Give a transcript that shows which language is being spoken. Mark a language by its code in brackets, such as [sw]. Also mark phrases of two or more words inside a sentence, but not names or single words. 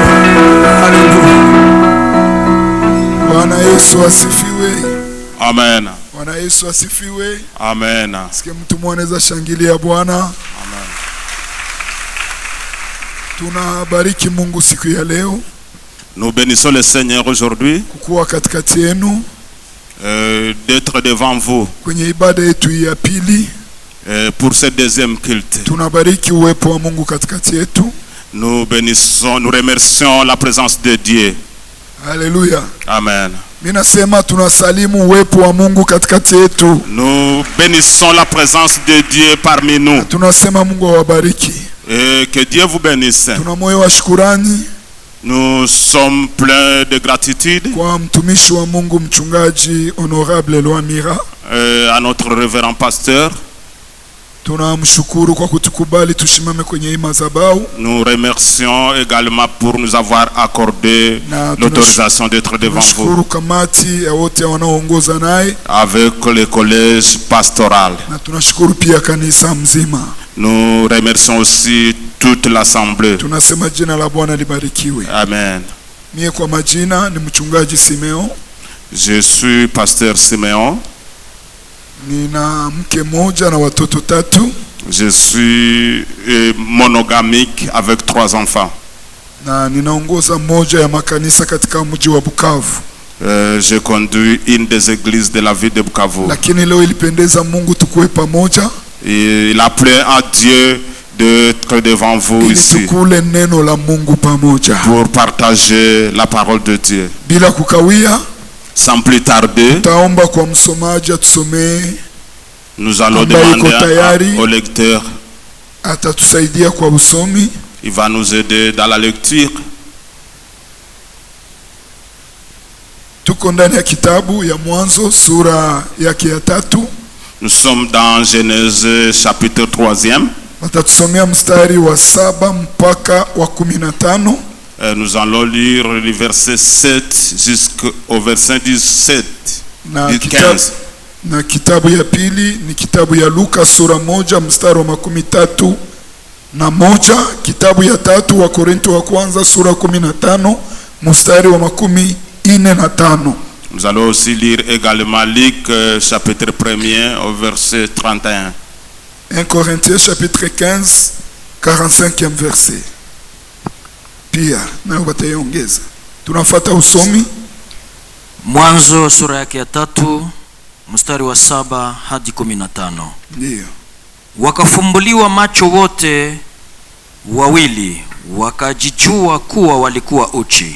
[sw] Haleluya. Bwana Yesu asifiwe. Amen. Bwana Yesu asifiwe. Amen. Sikia mtu mwanaweza shangilia Bwana. Amen. Tunabariki Mungu siku ya leo. [fr] Nous bénissons le Seigneur aujourd'hui [sw] kukuwa katikati yenu, [fr] d'être devant vous [sw] kwenye ibada yetu ya pili [fr] pour ce deuxième culte. [sw] Tunabariki uwepo wa Mungu katikati yetu. [fr] Nous bénissons, nous remercions la présence de Dieu. Alléluia. Amen. [sw] Minasema tunasalimu uwepo wa Mungu katikati yetu. [fr] Nous bénissons la présence de Dieu parmi nous. [sw] Tunasema Mungu awabariki. [fr] Et que Dieu vous bénisse. [sw] Tuna moyo wa shukrani [fr] Nous sommes pleins de gratitude [sw] kwa mtumishi wa Mungu mchungaji Honorable Lwamira. [fr] à notre révérend pasteur. [sw] Tunamshukuru kwa kutukubali tushimame kwenye hii madhabahu. [fr] Nous remercions également pour nous avoir accordé l'autorisation d'être devant vous [sw] Tunashukuru kamati ya wote wanaoongoza naye [fr] avec le collège pastoral. [sw] na tunashukuru pia kanisa mzima. [fr] Nous remercions aussi toute l'assemblée. [sw] Tunasema jina la Bwana libarikiwe. Amen. Mie kwa majina ni mchungaji Simeon. [fr] Je suis pasteur Simeon. [sw] Nina mke moja na watoto tatu. [fr] Je suis monogamique avec 3 enfants. [sw] Na ninaongoza moja ya makanisa katika mji wa Bukavu. [fr] Je conduis une des églises de la ville de Bukavu. [sw] Lakini leo ilipendeza Mungu tukue pamoja. [fr] Et il a plu à Dieu d'être devant vous ici [sw] Tukule neno la Mungu pamoja. [fr] pour partager la parole de Dieu. [sw] Bila kukawia, [fr] Sans plus tarder, [sw] taomba kwa msomaji atusomee, [fr] nous allons [sw] Ambaye [fr] demander [sw] iko tayari. [fr] au lecteur. [sw] atatusaidia kwa usomi. [fr] Il va nous aider dans la lecture. [sw] Tuko ndani ya kitabu ya Mwanzo sura yake ya 3. [fr] Nous sommes dans Genèse chapitre 3e. [sw] Watatusomea mstari wa 7 mpaka wa 15. [fr] Nous allons lire le verset 7 jusqu'au verset 17. [sw] Na kitabu ya pili ni kitabu ya Luka sura 1 mstari wa 13. Kitabu ya 3 wa Korinto wa kwanza sura 15 mstari wa 45. [fr] Nous allons aussi lire également Luc chapitre 1er au verset 31. 1 Corinthiens chapitre 15 45e verset. [sw] Pia na wataiongeza. Tunafuata usomi. Mwanzo sura yake ya 3 mstari wa 7 hadi 15. Ndio. Wakafumbuliwa macho wote wawili, wakajijua kuwa walikuwa uchi.